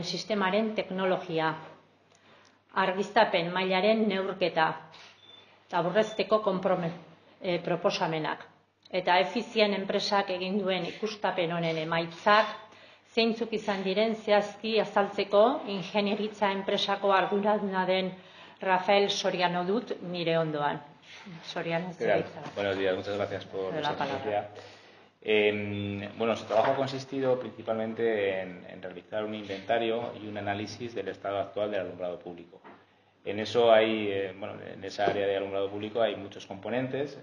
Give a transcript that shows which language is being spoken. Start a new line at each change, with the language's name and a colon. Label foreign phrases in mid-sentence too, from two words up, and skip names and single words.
Basque: sistemaren teknologia, argiztapen mailaren neurketa, eta aurrezteko proposamenak, eta efizien enpresak egin duen ikustapen honen emaitzak, zeintzuk izan diren zehazki azaltzeko ingenieritza enpresako arduraduna den Rafael Soriano dut nire ondoan. Soriano,
Spanish: Buenos días, muchas gracias por la palabra. Nuestro trabajo ha consistido principalmente en realizar un inventario y un análisis del estado actual del alumbrado público. En eso en esa área de alumbrado público hay muchos componentes.